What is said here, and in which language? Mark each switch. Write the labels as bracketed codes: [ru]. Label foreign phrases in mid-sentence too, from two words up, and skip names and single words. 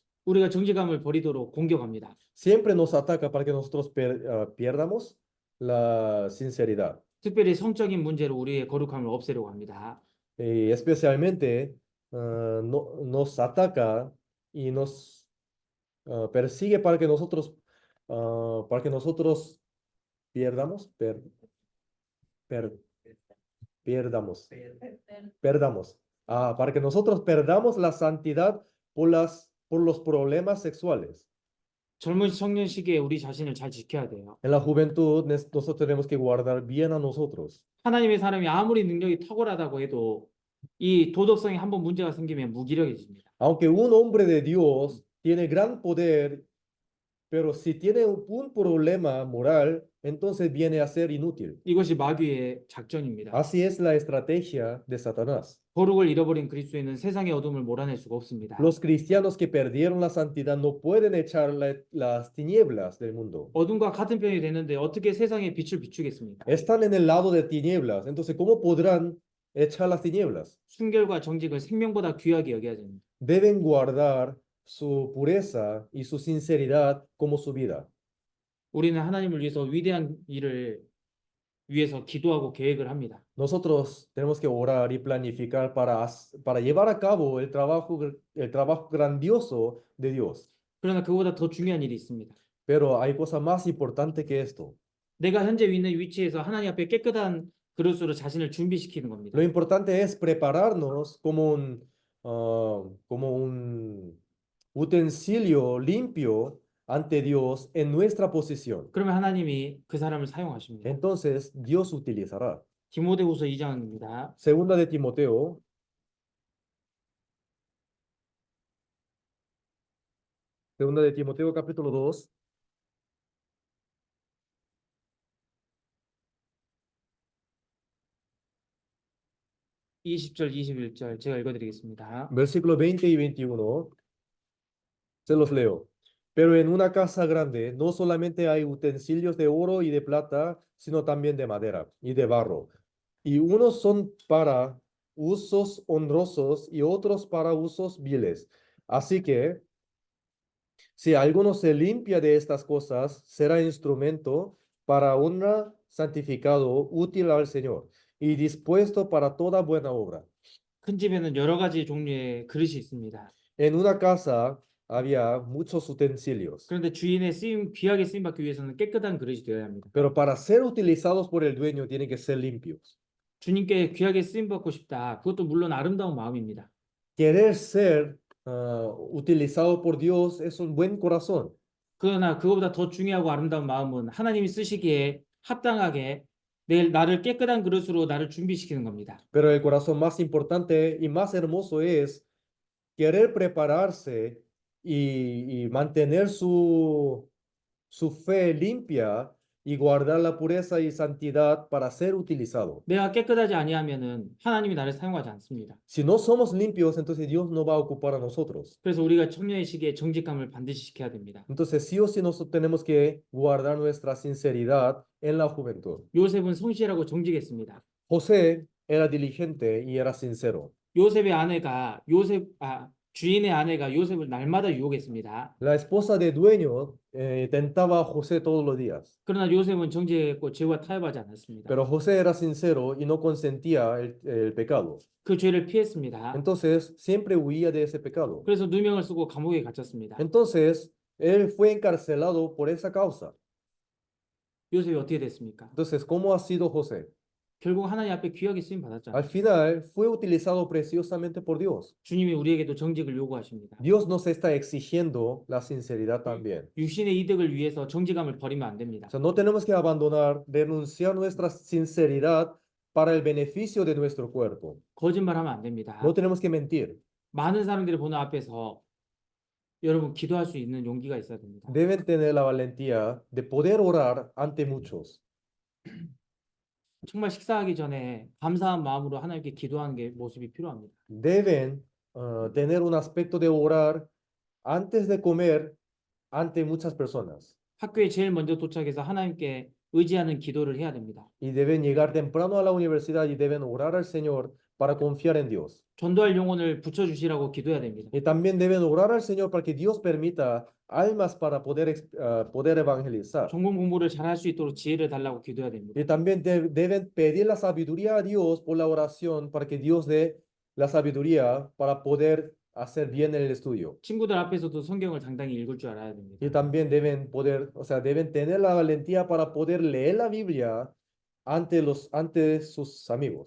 [ko] 우리가 정직함을 버리도록 공격합니다. [es] Siempre nos ataca para que nosotros pierdamos la sinceridad. [ko] 특별히 성적인 문제로 우리의 거룩함을 없애려고 합니다. [es] Y especialmente nos ataca y nos persigue para que nosotros pierdamos, perdamos. Para que nosotros perdamos la santidad por los problemas sexuales. [ko] 젊은 청년 시기에 우리 자신을 잘 지켜야 돼요. [es] En la juventud nosotros tenemos que guardar bien a nosotros. [ko] 하나님의 사람이 아무리 능력이 탁월하다고 해도 이 도덕성에 한번 문제가 생기면 무기력해집니다. [es] Aunque un hombre de Dios tiene gran poder, pero si tiene un problema moral, entonces viene a ser inútil. [ko] 이것이 마귀의 작전입니다. [es] Así es la estrategia de Satanás. [ko] 거룩을 잃어버린 그리스도인은 세상의 어둠을 몰아낼 수가 없습니다. [es] Los cristianos que perdieron la santidad no pueden echar las tinieblas del mundo. [ko] 어둠과 같은 편이 되는데 어떻게 세상의 빛을 비추겠습니까? [es] Están en el lado de tinieblas, entonces ¿cómo podrán echar las tinieblas? [ko] 순결과 정직을 생명보다 귀하게 여겨야 됩니다. [es] Deben guardar su pureza y su sinceridad como su vida. [ko] 우리는 하나님을 위해서 위대한 일을 위해서 기도하고 계획을 합니다. [es] Nosotros tenemos que orar y planificar para llevar a cabo el trabajo grandioso de Dios. [ko] 그러나 그보다 더 중요한 일이 있습니다. [es] Pero hay cosa más importante que esto. [ko] 내가 현재 있는 위치에서 하나님 앞에 깨끗한 그릇으로 자신을 준비시키는 겁니다. [es] Lo importante es prepararnos como un utensilio limpio ante Dios en nuestra posición. [ko] 그러면 하나님이 그 사람을 사용하십니다. [es] Entonces Dios utilizará. [ko] 디모데후서 2장입니다. [es] Segunda de Timoteo. Segunda de Timoteo capítulo 2. [ko] 이 20절, 21절 제가 읽어드리겠습니다. [es] Versículo 20 y 21. Se los leo. Pero en una casa grande no solamente hay utensilios de oro y de plata, sino también de madera y de barro. Y unos son para usos honrosos y otros para usos viles. Así que, si alguno se limpia de estas cosas, será instrumento para honra, santificado, útil al Señor y dispuesto para toda buena obra. [ko] 큰 집에는 여러 가지 종류의 그릇이 있습니다. [es] En una casa había muchos utensilios. [ko] 그런데 주인의 귀하게 쓰임 받기 위해서는 깨끗한 그릇이 되어야 합니다. [es] Pero para ser utilizados por el dueño tienen que ser limpios. [ko] 주님께 귀하게 쓰임 받고 싶다. 그것도 물론 아름다운 마음입니다. [es] Querer ser utilizado por Dios es un buen corazón. [ko] 그러나 그거보다 더 중요하고 아름다운 마음은 하나님이 쓰시기에 합당하게 나를 깨끗한 그릇으로 나를 준비시키는 겁니다. [es] Pero el corazón más importante y más hermoso es querer prepararse y mantener su fe limpia y guardar la pureza y santidad para ser utilizado. [ko] 내가 깨끗하지 아니하면은 하나님이 나를 사용하지 않습니다. [es] Si no somos limpios, entonces Dios no va a ocupar a nosotros. [ko] 그래서 우리가 청년의 시기에 정직함을 반드시 지켜야 됩니다. [es] Entonces sí o sí nosotros tenemos que guardar nuestra sinceridad en la juventud. [ko] 요셉은 성실하고 정직했습니다. [es] José era diligente y era sincero. [ko] 요셉의 아내가 주인의 아내가 요셉을 날마다 유혹했습니다. [es] La esposa de dueño tentaba a José todos los días, [ko] 그러나 요셉은 정직했고 죄와 타협하지 않았습니다. [es] pero José era sincero y no consentía el pecado. [ko] 그 죄를 피했습니다. [es] Entonces siempre huía de ese pecado. [ko] 그래서 누명을 쓰고 감옥에 갇혔습니다. [es] Entonces él fue encarcelado por esa causa. [ko] 요셉이 어떻게 됐습니까? [es] Entonces, ¿cómo ha sido José? [ko] 결국 하나님 앞에 귀하게 쓰임 받았잖아요. [es] Al final fue utilizado preciosamente por Dios. [ko] 주님이 우리에게도 정직을 요구하십니다. [es] Dios nos está exigiendo la sinceridad también. [ko] 육신의 이득을 위해서 정직함을 버리면 안 됩니다. [es] O sea, no tenemos que abandonar, renunciar nuestra sinceridad para el beneficio de nuestro cuerpo. [ko] 거짓말하면 안 됩니다. [es] No tenemos que mentir. [ko] 많은 사람들이 보는 앞에서 여러분 기도할 수 있는 용기가 있어야 됩니다. [es] Deben tener la valentía de poder orar ante muchos. [ko] 정말 식사하기 전에 감사한 마음으로 하나님께 기도하는 게 모습이 필요합니다. [es] Deben tener un aspecto de orar antes de comer ante muchas personas. [ko] 학교에 제일 먼저 도착해서 하나님께 의지하는 기도를 해야 됩니다. [es] Y deben llegar temprano a la universidad y deben orar al Señor para confiar en Dios. [ko] 전도할 영혼을 붙여주시라고 기도해야 됩니다. [es] Y también deben orar al Señor para que Dios permita almas para poder evangelizar. [ko] 전공 공부를 잘 할 수 있도록 지혜를 달라고 기도해야 됩니다. [es] Y también deben pedir la sabiduría a Dios por la oración para que Dios dé la sabiduría para poder hacer bien el estudio. [ko] 친구들 앞에서도 성경을 당당히 읽을 줄 알아야 됩니다. [es] Y también deben poder, o sea, deben tener la valentía para poder leer la Biblia ante sus amigos.